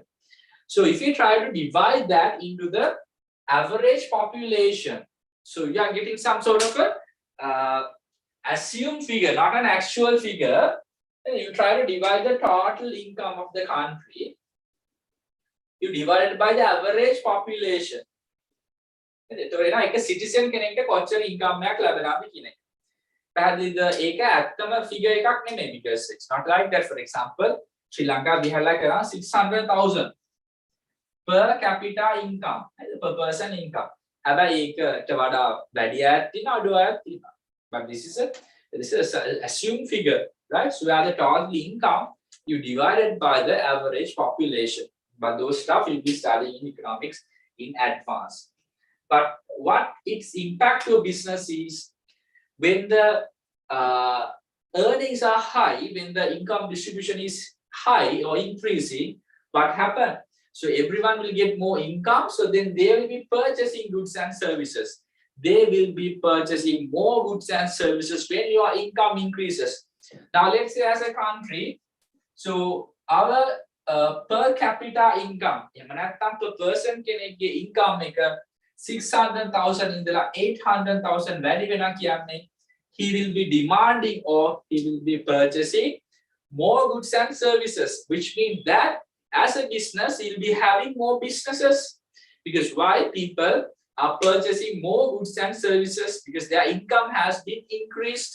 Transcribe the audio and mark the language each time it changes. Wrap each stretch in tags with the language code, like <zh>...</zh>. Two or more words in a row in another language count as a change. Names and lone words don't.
<en>So if you try to divide that into the average population, so you are getting some sort of a assumed figure, not an actual figure. You try to divide the total income of the country. You divide it by the average population.</en> <si>එතකොට එන එක සිටිසන් කෙනෙක්ට කොච්චර ඉන්කම් එකක් ලැබෙනවද කියන එක. පැහැදිලිද? ඒක ඇත්තම ෆිගර් එකක් නෙමෙයි</si> <en>because it's not like that. For example, Sri Lanka we have like around 600,000 per capita income, per person income.</en> <si>හැබැයි ඒකට වඩා වැඩි අයත් තියෙනවා අඩු අයත් තියෙනවා.</si> <en>But this is an assumed figure, right? So where the total income you divide it by the average population. But those stuff you'll be studying in economics in advance. But what its impact to a business is when the earnings are high, when the income distribution is high or increasing, what happens? So everyone will get more income, so then they will be purchasing goods and services. They will be purchasing more goods and services when your income increases. Now let's say as a country, so our per capita income, per person</en> <si>කෙනෙක්ගේ income එක 600,000 ඉඳලා 800,000 වැඩි වෙනවා කියන්නේ</si> <en>he will be demanding or he will be purchasing more goods and services, which means that as a business he'll be having more businesses. Because why? People are purchasing more goods and services because their income has been increased.</en>